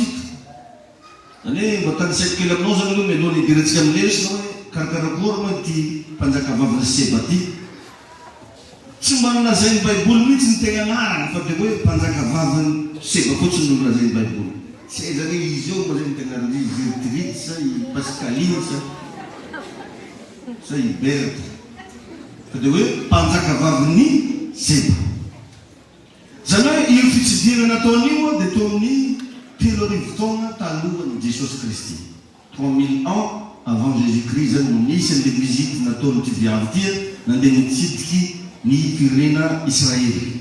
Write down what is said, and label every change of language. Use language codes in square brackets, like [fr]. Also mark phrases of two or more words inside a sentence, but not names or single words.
[mg] Zany hoe mba tanisaiko kely aminao zany aloha mialohan'ny idirantsika amin'lesy hoe karakarakory moa ity mpanjakavavy Seba ty. Tsy mba nolazain'ny baiboly mihitsy ny tegna anarany fa dia hoe mpanjakavavy Seba fotsiny no nolazain'ny baiboly. Tsy zany izy eo moa zany tegna Gertrude sa i Pascaline sa i Berthe. Fa dia hoe mpanjakavan'ny Seba. Zany hoe io fitsidirana nataon'io dia tao amin'ny 3,000 taona talohan'i Jesosy Kristy. [fr] 3000 ans avant Jésus-Christ [mg] zany no nisy an'le vizity nataon'ity viavy tia nandeha nitsidiky ny firenena Israely.